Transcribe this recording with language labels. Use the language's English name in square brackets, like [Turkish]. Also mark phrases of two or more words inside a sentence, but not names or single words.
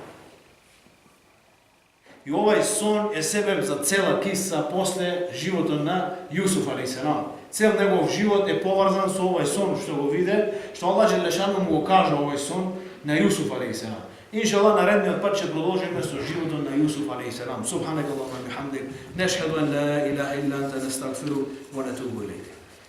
[Macedonian] И овај сон е себеб за цела киса после животот на Јусуф алейхиссалам. Цел негов живот е поврзан со овај сон што го виде, што Аллах џелешану му го кажа овај сон на Јусуф алейхиссалам. Иншаллах наредниот пат ќе продолжиме со животот на Јусуф алейхиссалам. [Arabic] سبحانك اللهم وبحمدك، نشهد أن لا إله إلا أنت، نستغفرك ونتوب إليك.